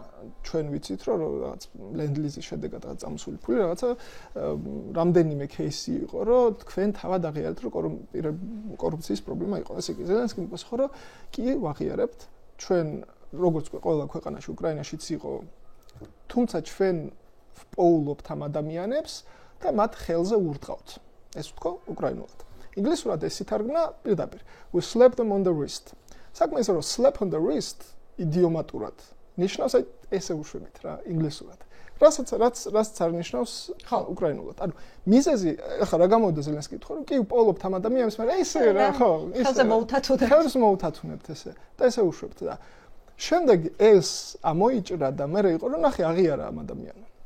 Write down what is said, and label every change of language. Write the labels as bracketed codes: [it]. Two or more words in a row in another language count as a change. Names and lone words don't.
[ka] ჩვენ ვიცით, რომ რაღაც ლენდლიზის შედეგად რაღაც წამოსული ფული რაღაცა რამდენიმე кейსი იყო, რომ თქვენ თავად აღიარეთ, რომ კორუფციის პრობლემა იყო. ესე იგი, ზელენსკიმ გასახო, რომ კი ვაღიარებთ, ჩვენ როგორც ყველა ქვეყანაში უკრაინაშიც იყო, თუმცა ჩვენ ვპოულობთ ამ ადამიანებს და მათ ხელზე ურტყავთ. ეს ვთქვა უკრაინულად. ინგლისურად ეს ითარგმნა პირდაპირ. [en] We slapped them on the wrist. [ka] საქმე ისე რომ [en] slap on the wrist [ka] იდიომატურად ნიშნავს აი ესე უშვებით რა ინგლისურად. რაც არ ნიშნავს უკრაინულად. ანუ მიზეზი ახლა რა გამოვიდა ზელენსკი თქვა რომ კი ვპოულობთ ამ ადამიანებს, მაგრამ ესე რა ხო, ხელზე მოუთათუნებთ. ხელს მოუთათუნებთ ესე და ესე უშვებთ და შემდეგ ეს ამოიჭრა და მე იყო რომ ნახე აღიარა ამ ადამიანმა.